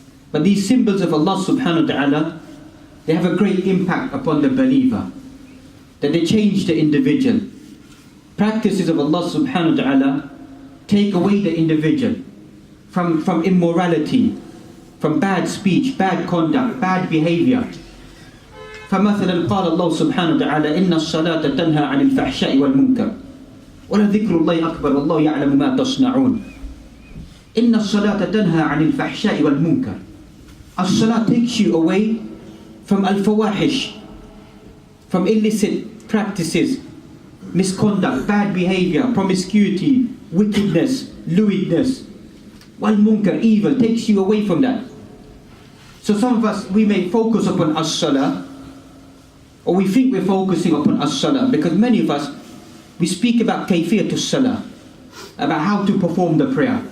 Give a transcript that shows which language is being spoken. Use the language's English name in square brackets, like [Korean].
[English] But these symbols of Allah subhanahu wa ta'ala, they have a great impact upon the believer, that they change the individual. Practices of Allah subhanahu wa ta'ala take away the individual from immorality, from bad speech, bad conduct, bad behavior. [Arabic] فمثلا قال الله سبحانه وتعالى إن الصلاة تنهى عن الفحشاء والمنكر ولذكر الله أكبر والله يعلم ما تصنعون. إن الصلاة تنهى عن الفحشاء والمنكر. [English] As-salah takes you away from al-fawahish, from illicit practices, misconduct, bad behavior, promiscuity, wickedness, lewdness. Wal-munkar, evil, takes you away from that. So some of us, we may focus upon as-salah, or we think we're focusing upon as-salah, because many of us, we speak about kayfiyatus salah, about how to perform the prayer.